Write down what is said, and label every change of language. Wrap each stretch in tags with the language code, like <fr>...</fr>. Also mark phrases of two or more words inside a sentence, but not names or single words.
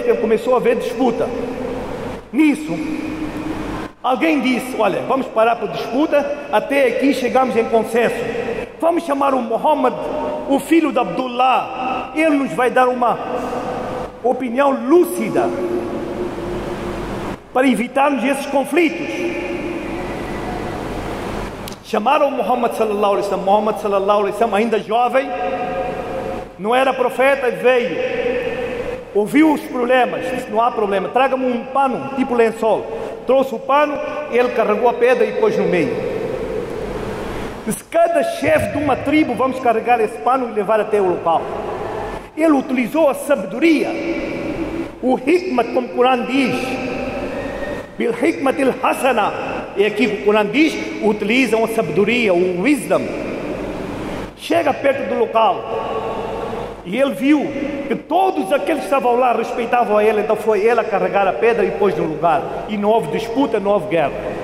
<pt>Que começou a haver disputa. Nisso, alguém disse: olha, vamos parar para disputa, até aqui chegamos em consenso, vamos chamar o Muhammad, o filho de Abdullah, ele nos vai dar uma opinião lúcida para evitarmos esses conflitos. Chamaram o Muhammad</pt> <ar>صلى الله عليه وسلم. محمد صلى الله عليه وسلم,</ar> <pt>ainda jovem, não era profeta, veio, ouviu os problemas, disse: não há problema, traga-me um pano, tipo lençol. Trouxe o pano, ele carregou a pedra e pôs no meio. Disse: cada chefe de uma tribo, vamos carregar esse pano e levar até o local. Ele utilizou a sabedoria, o hikmat, como o Corão diz,</pt> <ar>بالحكمة الحسنة,</ar> <pt>e aqui o Corão diz, utilizam a sabedoria, o wisdom. Chega perto do local e ele viu que todos aqueles que estavam lá respeitavam a ele, então foi ele a carregar a pedra e pôs no lugar, e não houve disputa, não houve guerra.</pt>